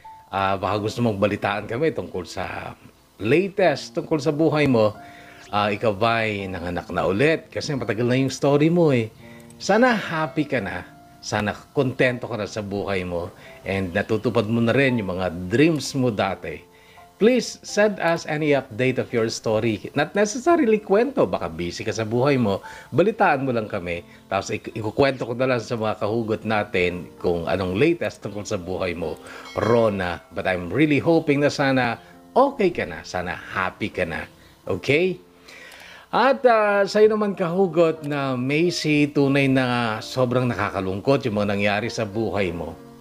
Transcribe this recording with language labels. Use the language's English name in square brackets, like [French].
[Filipino] Baka gusto mong balitaan kami tungkol sa latest, tungkol sa buhay mo. Ikaw ba'y nanganak na ulit? Kasi matagal na yung story mo eh. Sana happy ka na. Sana kontento ka na sa buhay mo. And natutupad mo na rin yung mga dreams mo dati. [English] Please send us any update of your story. Not necessarily [Filipino] kwento. Baka busy ka sa buhay mo. Balitaan mo lang kami. Tapos ikukwento ko na lang sa mga kahugot natin kung anong latest tungkol sa buhay mo, Rona. [English] But I'm really hoping [Filipino] na sana okay ka na. Sana happy ka na. Okay? At sa'yo naman kahugot na Macy, tunay na sobrang nakakalungkot yung mga nangyari sa buhay mo.